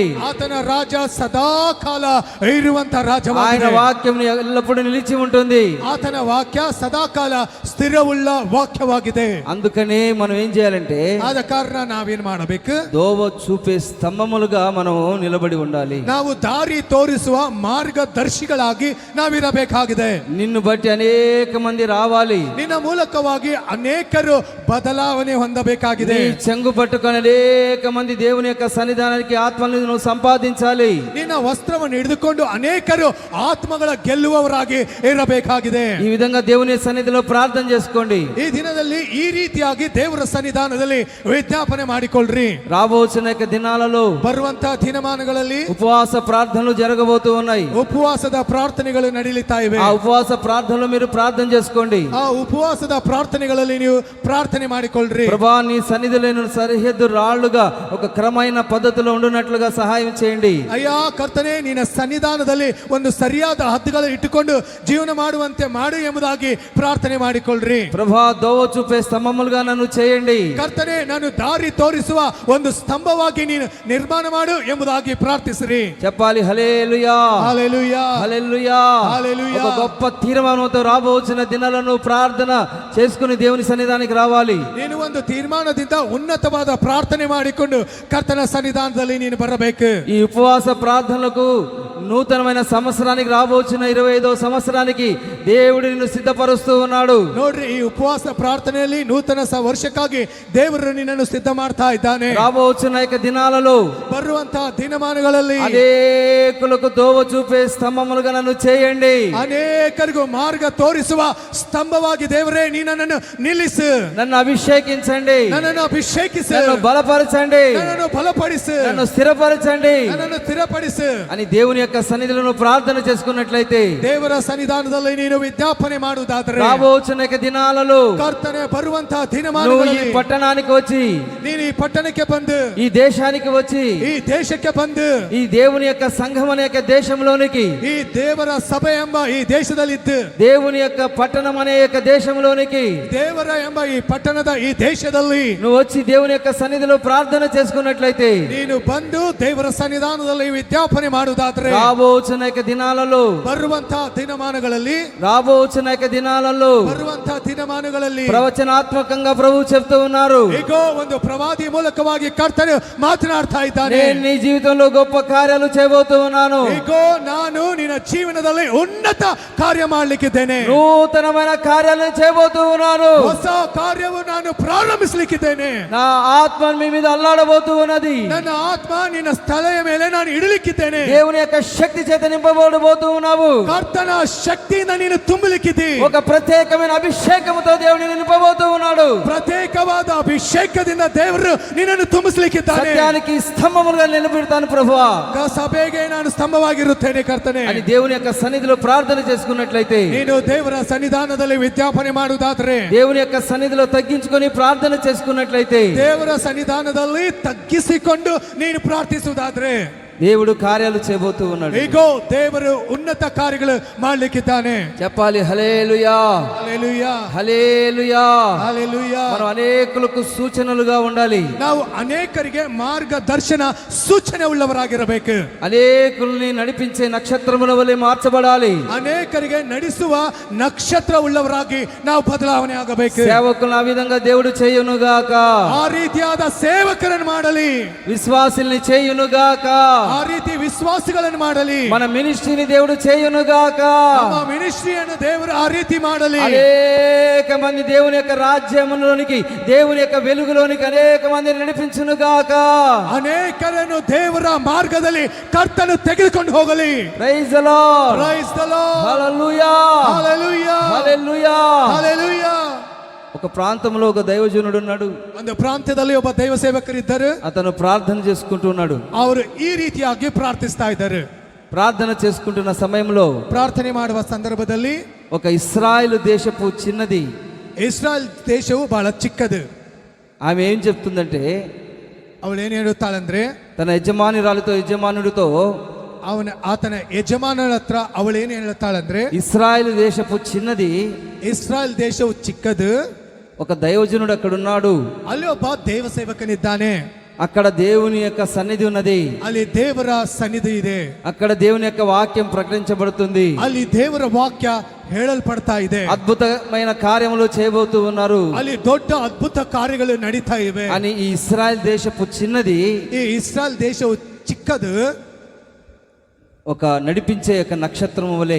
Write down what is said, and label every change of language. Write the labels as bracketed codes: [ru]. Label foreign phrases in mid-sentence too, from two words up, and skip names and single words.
[kn] ಆತನ ರಾಜ ಸದಾಕಾಲ ಇರುವಂತ [te] ఆయన [kn] ರಾಜವಾಗಿದೆ. [te] వాక్యం ఎల్లప్పుడూ నిలిచి ఉంటుంది. [kn] ಆತನ ವಾಕ್ಯ ಸದಾಕಾಲ ಸ್ಥಿರವುಳ್ಳ ವಾಕ್ಯವಾಗಿದೆ. [te] అందుకనే మనం ఏం చేయాలంటే, [kn] ಆದ ಕಾರಣ ನಾವೇನ್ ಮಾಡಬೇಕು? [te] దోవ చూపే స్తంభములుగా మనం నిలబడి ఉండాలి. [kn] ನಾವು ದಾರಿ ತೋರಿಸುವ ಮಾರ್ಗದರ್ಶಿಗಳಾಗಿ ನಾವಿರಬೇಕಾಗಿದೆ. [te] నిన్ను బట్టి అనేక మంది రావాలి. [kn] ನಿನ್ನ ಮೂಲಕವಾಗಿ ಅನೇಕರು ಬದಲಾವಣೆ ಹೊಂದಬೇಕಾಗಿದೆ. [te] నీ చెంగు పట్టుకొని అనేక మంది దేవుని యొక్క సన్నిధానానికి ఆత్మలను నువ్వు సంపాదించాలి. [kn] ನಿನ್ನ ವಸ್ತ್ರವನ್ನು ಹಿಡಿದುಕೊಂಡು ಅನೇಕರು ಆತ್ಮಗಳ ಗೆಲ್ಲುವವರಾಗಿ ಇರಬೇಕಾಗಿದೆ. [te] ఈ విధంగా దేవుని సన్నిధిలో ప్రార్థన చేసుకోండి. [kn] ಈ ದಿನದಲ್ಲಿ ಈ ರೀತಿಯಾಗಿ ದೇವರ ಸನ್ನಿಧಾನದಲ್ಲಿ ವಿಜ್ಞಾಪನೆ ಮಾಡಿಕೊಳ್ಳ್ರಿ. [te] రాబోతున్న యొక్క దినాలలో [kn] ಬರುವಂತ ದಿನಮಾನಗಳಲ್ಲಿ [te] ఉపవాస ప్రార్థనలు జరగబోతూ ఉన్నాయి. [kn] ಉಪವಾಸದ ಪ್ರಾರ್ಥನೆಗಳು ನಡೀತಾ ಇವೆ. [te] ఆ ఉపవాస ప్రార్థనలో మీరు ప్రార్థన చేసుకోండి. [kn] ಆ ಉಪವಾಸದ ಪ್ರಾರ್ಥನೆಗಳಲ್ಲಿ ನೀವು ಪ್ರಾರ್ಥನೆ ಮಾಡಿಕೊಳ್ಳ್ರಿ. [te] ప్రభా, నీ సన్నిధిలో నేను సరిహద్దు రాళ్లుగా ఒక క్రమమైన పద్ధతిలో ఉండునట్లుగా సహాయం చేయండి. [kn] ಅಯ್ಯ ಕರ್ತನೆ, ನಿನ್ನ ಸನ್ನಿಧಾನದಲ್ಲಿ ಒಂದು ಸರಿಯಾದ ಹದ್ದುಗಳನ್ನು ಇಟ್ಟುಕೊಂಡು ಜೀವನ ಮಾಡುವಂತೆ ಮಾಡು ಎಂಬುದಾಗಿ ಪ್ರಾರ್ಥನೆ ಮಾಡಿಕೊಳ್ಳ್ರಿ. [te] ప్రభా, దోవ చూపే స్తంభములుగా నన్ను చేయండి. [kn] ಕರ್ತನೆ, ನಾನು ದಾರಿ ತೋರಿಸುವ ಒಂದು ಸ್ತಂಭವಾಗಿ ನೀನು ನಿರ್ಮಾಣ ಮಾಡು ಎಂಬುದಾಗಿ ಪ್ರಾರ್ಥಿಸಿರಿ. [te] చెప్పాలి హల్లెలూయా, హల్లెలూయా, హల్లెలూయా. హల్లెలూయా. ఒక గొప్ప తీర్మానంతో రాబోతున్న దినాలను ప్రార్థన చేసుకుని దేవుని సన్నిధానికి రావాలి. [kn] ನೀನು ಒಂದು ತೀರ್ಮಾನದಿಂದ ಉನ್ನತವಾದ ಪ್ರಾರ್ಥನೆ ಮಾಡಿಕೊಂಡು ಕರ್ತನ ಸನ್ನಿಧಾನದಲ್ಲಿ ನೀನು ಬರಬೇಕು. [te] ఈ ఉపవాస ప్రార్థనలకు నూతనమైన సంవత్సరానికి రాబోతున్న 25వ సంవత్సరానికి దేవుడు నిన్ను సిద్ధపరుస్తూ ఉన్నాడు. [kn] ನೋಡ್ರಿ, ಈ ಉಪವಾಸ ಪ್ರಾರ್ಥನೆಯಲ್ಲಿ ನೂತನ ವರ್ಷಕ್ಕಾಗಿ ದೇವರು ನಿನ್ನನ್ನು ಸಿದ್ಧ ಮಾಡ್ತಾ ಇದ್ದಾನೆ. [te] రాబోతున్న యొక్క దినాలలో [kn] ಬರುವಂತಹ ದಿನಮಾನಗಳಲ್ಲಿ [te] అనేకులకు దోవ చూపే స్తంభములుగా నన్ను చేయండి. [kn] ಅನೇಕರಿಗೂ ಮಾರ್ಗ ತೋರಿಸುವ ಸ್ತಂಭವಾಗಿ ದೇವರೇ ನೀ ನನ್ನನ್ನು ನಿಲ್ಲಿಸು. [te] నన్ను అభిషేకించండి, [kn] ನನ್ನನ್ನು ಅಭಿಷೇಕಿಸು, [te] నన్ను బలపరచండి, [kn] ನನ್ನನ್ನು ಬಲಪಡಿಸು, [te] నన్ను స్థిరపరచండి [kn] ನನ್ನನ್ನು ಸ್ಥಿರಪಡಿಸು [te] అని దేవుని యొక్క యొక్క సన్నిధిలో నువ్వు ప్రార్థన చేసుకున్నట్లయితే, [kn] ದೇವರ ಸನ್ನಿಧಾನದಲ್ಲಿ ನೀನು ವಿಜ್ಞಾಪನೆ ಮಾಡುವುದಾದರೆ, [te] రాబోచున్న యొక్క దినాలలో [kn] ಕರ್ತನೆ ಬರುವಂತಹ [te] నువ్వు ఈ [kn] ದಿನಮಾನಗಳಲ್ಲಿ [te] పట్టణానికి వచ్చి, [kn] ನೀನು ಈ ಪಟ್ಟಣಕ್ಕೆ ಬಂದು, [te] ఈ దేశానికి వచ్చి, [kn] ಈ ದೇಶಕ್ಕೆ ಬಂದು, [te] ఈ దేవుని యొక్క సంఘం అనే యొక్క దేశంలోనికి, [kn] ಈ ದೇವರ ಸಭೆ ಎಂಬ ಈ ದೇಶದಲ್ಲಿದ್ದು, [te] దేవుని యొక్క పట్టణం అనే యొక్క దేశంలోనికి [kn] ದೇವರ ಎಂಬ ಈ ಪಟ್ಟಣದ ಈ ದೇಶದಲ್ಲಿ [te] నువ్వు వచ్చి దేవుని యొక్క సన్నిధిలో ప్రార్థన చేసుకున్నట్లయితే, [kn] ನೀನು ಬಂದು ದೇವರ ಸನ್ನಿಧಾನದಲ್ಲಿ ವಿಜ್ಞಾಪನೆ ಮಾಡುವುದಾದ್ರೆ, [te] రాబోచున్న యొక్క దినాలలో [kn] ಬರುವಂತಹ ದಿನಮಾನಗಳಲ್ಲಿ [te] ప్రవచనాత్మకంగా ప్రభు చెప్తూ ఉన్నారు, [kn] ಈಗೋ ಒಂದು ಪ್ರವಾದಿ ಮೂಲಕವಾಗಿ ಕರ್ತನು ಮಾತನಾಡ್ತಾ ಇದ್ದಾನೆ. [te] నేను నీ జీవితంలో గొప్ప కార్యాలు చేయబోతూ ఉన్నాను. [kn] ಈಗೋ ನಾನು ನಿನ್ನ ಜೀವನದಲ್ಲಿ ಉನ್ನತ ಕಾರ್ಯ ಮಾಡಲಿಕ್ಕಿದ್ದೇನೆ. [te] నూతనమైన కార్యాలను చేయబోతూ ఉన్నాను. [kn] ಹೊಸ ಕಾರ್ಯವು ನಾನು ಪ್ರಾರಂಭಿಸಲಿಕ್ಕಿದ್ದೇನೆ. [te] నా ఆత్మ మీ మీద అల్లాడబోతూ ఉన్నది. [kn] ನನ್ನ ಆತ್ಮ ನಿನ್ನ ಸ್ಥಳದ ಮೇಲೆ ನಾನು ಇಡಲಿಕ್ಕಿದ್ದೇನೆ. [te] దేవుని యొక్క శక్తి చేత నింపబడబోతూ ఉన్నావు. [kn] ಕರ್ತನ ಶಕ್ತಿಯಿಂದ ನೀನು ತುಂಬಲಿಕ್ಕಿದೆ. [te] ఒక ప్రత్యేకమైన అభిషేకముతో దేవుని నింపబోతూ ఉన్నాడు. [kn] ಪ್ರತ್ಯೇಕವಾದ ಅಭಿಷೇಕದಿಂದ ದೇವರು ನಿನ್ನನ್ನು ತುಂಬಿಸಲಿಕ್ಕಿದ್ದಾನೆ. [te] సత్యానికి స్తంభములుగా నిలబెడతాను ప్రభువా. [kn] ಸಭೆಗೆ ನಾನು ಸ್ತಂಭವಾಗಿರುತ್ತೇನೆ ಕರ್ತನೆ [te] అని దేవుని యొక్క సన్నిధిలో ప్రార్థన చేసుకున్నట్లయితే, [kn] ನೀನು ದೇವರ ಸನ್ನಿಧಾನದಲ್ಲಿ ವಿಜ್ಞಾಪನೆ ಮಾಡುವುದಾದ್ರೆ, [te] దేవుని యొక్క సన్నిధిలో తగ్గించుకొని ప్రార్థన చేసుకున్నట్లయితే, [kn] ದೇವರ ಸನ್ನಿಧಾನದಲ್ಲಿ ತಗ್ಗಿಸಿಕೊಂಡು ನೀನು ಪ್ರಾರ್ಥಿಸುವುದಾದ್ರೆ, [te] దేవుడు కార్యాలు చేయబోతూ ఉన్నాడు. [kn] ಈಗೋ ದೇವರು ಉನ್ನತ ಕಾರ್ಯಗಳು ಮಾಡಲಿಕ್ಕಿದ್ದಾನೆ. [te] చెప్పాలి హల్లెలూయా, హల్లెలూయా, హల్లెలూయా. హల్లెలూయా. మనం అనేకులకు సూచనలుగా ఉండాలి. [kn] ನಾವು ಅನೇಕರಿಗೆ ಮಾರ್ಗದರ್ಶನ ಸೂಚನೆ ಉಳ್ಳವರಾಗಿರಬೇಕು. [te] అనేకుల్ని నడిపించే నక్షత్రముల వలె మార్చబడాలి. [kn] ಅನೇಕರಿಗೆ ನಡೆಸುವ ನಕ್ಷತ್ರ ಉಳ್ಳವರಾಗಿ ನಾವು ಬದಲಾವಣೆ ಆಗಬೇಕು. [te] సేవకులను ఆ విధంగా దేవుడు చేయునుగాక. [kn] ಆ ರೀತಿಯಾದ ಸೇವಕರನ್ನು ಮಾಡಲಿ, [te] విశ్వాసుల్ని చేయునుగాక. [kn] ಆ ರೀತಿ ವಿಶ್ವಾಸಿಗಳನ್ನು ಮಾಡಲಿ, [te] మన మినిస్ట్రీని దేవుడు చేయునుగాక. [kn] ನಮ್ಮ ಮಿನಿಸ್ಟ್ರಿಯನ್ನು ದೇವರು ಆ ರೀತಿ ಮಾಡಲಿ. [te] అనేక మంది దేవుని యొక్క రాజ్యములోనికి, దేవుని యొక్క వెలుగులోనికి అనేక మందిని నడిపించునుగాక. [kn] ಅನೇಕರನ್ನು ದೇವರ ಮಾರ್ಗದಲ್ಲಿ ಕರ್ತನು ತೆಗೆದುಕೊಂಡು ಹೋಗಲಿ. [en] Praise the Lord, Praise the Lord, [te] హల్లెలూయా, హల్లెలూయా, హల్లెలూయా. హల్లెలూయా. ఒక ప్రాంతంలో ఒక దైవజనుడు ఉన్నాడు. [kn] ಒಂದು ಪ್ರಾಂತ್ಯದಲ್ಲಿ ಒಬ್ಬ ದೈವ ಸೇವಕರಿದ್ದರು. [te] అతను ప్రార్థన చేసుకుంటూ ఉన్నాడు. [kn] ಅವರು ಈ ರೀತಿಯಾಗಿ ಪ್ರಾರ್ಥಿಸ್ತಾ ಇದ್ದಾರೆ. [te] ప్రార్థన చేసుకుంటున్న సమయంలో [kn] ಪ್ರಾರ್ಥನೆ ಮಾಡುವ ಸಂದರ್ಭದಲ್ಲಿ [te] ఒక ఇశ్రాయేలు దేశపు చిన్నది, [kn] ಇಸ್ರಾಯೇಲ್ ದೇಶವು ಬಹಳ ಚಿಕ್ಕದು. [te] ఆమె ఏం చెప్తుందంటే, [kn] ಅವಳು ಏನು ಹೇಳುತ್ತಾಳಂದ್ರೆ, [te] తన యజమానుడితో [kn] ಆತನ ಯಜಮಾನನ ಹತ್ರ ಅವಳು ಏನು ಹೇಳುತ್ತಾಳಂದ್ರೆ, [te] ఇశ్రాయేలు దేశపు చిన్నది, [kn] ಇಸ್ರಾಯೇಲ್ ದೇಶವು ಚಿಕ್ಕದು, [te] ఒక దైవజనుడు అక్కడ ఉన్నాడు, [kn] ಅಲ್ಲಿ ಒಬ್ಬ ದೇವ ಸೇವಕನಿದ್ದಾನೆ, [te] అక్కడ దేవుని యొక్క సన్నిధి ఉన్నది, [kn] ಅಲ್ಲಿ ದೇವರ ಸನ್ನಿಧಿ ಇದೆ, [te] అక్కడ దేవుని యొక్క వాక్యం ప్రకటించబడుతుంది, [kn] ಅಲ್ಲಿ ದೇವರ ವಾಕ್ಯ ಹೇಳಲ್ಪಡ್ತಾ ಇದೆ, [te] అద్భుతమైన కార్యములు చేయబోతూ ఉన్నారు [kn] ಅಲ್ಲಿ ದೊಡ್ಡ ಅದ್ಭುತ ಕಾರ್ಯಗಳು ನಡೀತಾ ಇವೆ [te] అని ఈ ఇశ్రాయేల్ దేశపు చిన్నది [kn] ಈ ಇಸ್ರಾಯೇಲ್ ದೇಶವು ಚಿಕ್ಕದು [te] ఒక నడిపించే యొక్క నక్షత్రము వలె